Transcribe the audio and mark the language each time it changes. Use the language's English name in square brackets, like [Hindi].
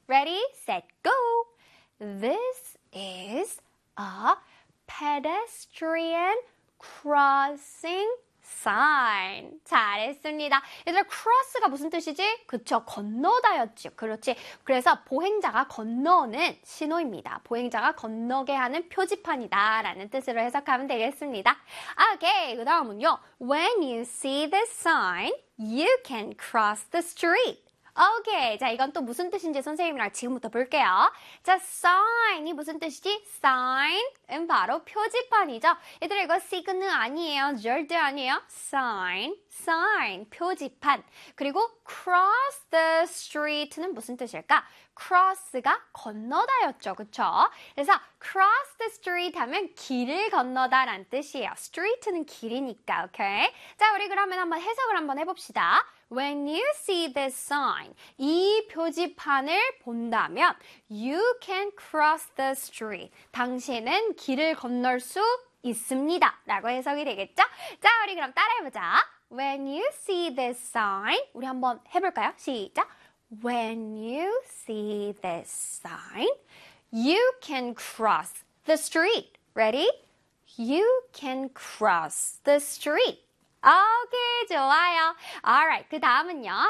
[English] Ready, set, go. This is a pedestrian crossing sign. [Korean] 잘했습니다. 얘들아, cross가 무슨 뜻이지? 그쵸, 건너다였지. 그렇지. 그래서 보행자가 건너는 신호입니다. 보행자가 건너게 하는 표지판이다라는 뜻으로 해석하면 되겠습니다. Okay, 그 다음은요. [English] When you see the sign, you can cross the street. [Korean] Okay, 자, 이건 또 무슨 뜻인지 선생님이랑 지금부터 볼게요. 자, sign이 무슨 뜻이지? sign은 바로 표지판이죠. 얘들아, 이거 signal 아니에요. 절대 아니에요. sign, 표지판. 그리고 [English] cross the street [Korean] 는 무슨 뜻일까? cross가 건너다였죠. 그쵸? 그래서 [English] cross the street [Korean] 하면 길을 건너다란 뜻이에요. street는 길이니까, okay? 자, 우리 그러면 한번 해석을 한번 해봅시다. [English] When you see this sign, [Korean] 이 표지판을 본다면, [English] you can cross the street. [Korean] 당신은 길을 건널 수 있습니다. 라고 해석이 되겠죠? 자, 우리 그럼 따라해보자. [English] When you see this sign, [Korean] 우리 한번 해볼까요? 시작. [English] When you see this sign, you can cross the street. Ready? You can cross the street. [Korean] 오케이, okay, 좋아요. Alright, 그 다음은요.